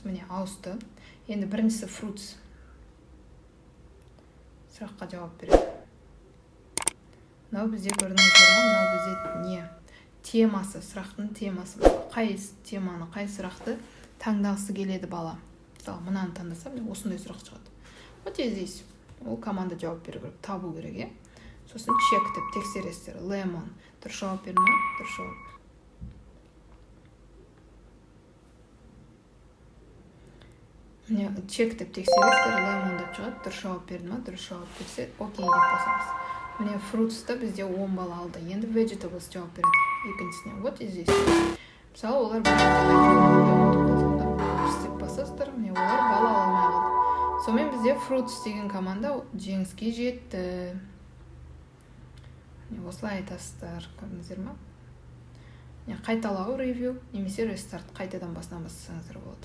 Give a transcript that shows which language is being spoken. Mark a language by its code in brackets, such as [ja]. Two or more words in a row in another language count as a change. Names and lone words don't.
[kk] Міне ауысты. Енді біріншісі Fruits. Сұраққа жауап береді. Мынау бізде көрініңіздер ме? Мынау бізде не? Темасы, сұрақтың темасы. Қай теманы, қай сұрақты таңдағысы келеді бала. Мысалы, мынаны таңдаса, осындай сұрақ шығады. [en] What is this? [kk] Ол команда жауап беру керек, табу керек, Сосын check деп тексересіздер. Lemon. Дұрыс жауап берді ме? Дұрыс жауап. міне чек деп тексересіздер, lemon деп шығады, дұрыс жауап берді ма, дұрыс жауап берсе окей деп басамыз. Міне fruits'та бізде 10 балл алды. Енді vegetables жауап береді екіншісіне. [en] What is this? [kk] Мысалы олар деп басасыздар, міне олар балл ала алмай қалды. Сонымен бізде fruits деген команда жеңіске жетті. Осылай айтасыздар, көрдіңіздер ма? Қайталау, ревью, немесе рестарт, қайтадан басынан бастасаңыздар болады.